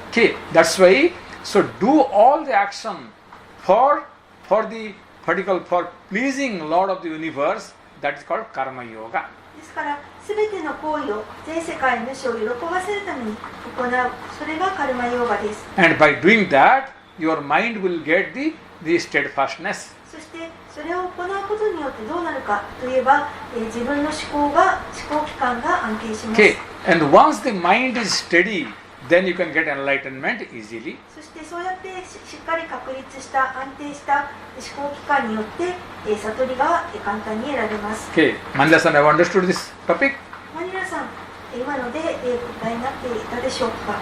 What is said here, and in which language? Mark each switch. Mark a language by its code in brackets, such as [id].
[en] Okay, that's why, so do all the action for the particular for pleasing Lord of the universe, that is called karma yoga. [ja] ですから全ての行為を全世界の主を喜ばせるために行う、それがカルマヨーガです。 [en] And by doing that, your mind will get the steadfastness. [ja] そしてそれを行うことによってどうなるかといえば、自分の思考期間が安定します。 [en] Okay, and once the mind is steady, then you can get enlightenment easily. [ja] そしてそうやってしっかり確立した安定した思考期間によって、悟りが簡単に得られます。 [en] Okay, Manila-san, have understood this topic? [ja] マニラさん、今ので答えになっていたでしょうか。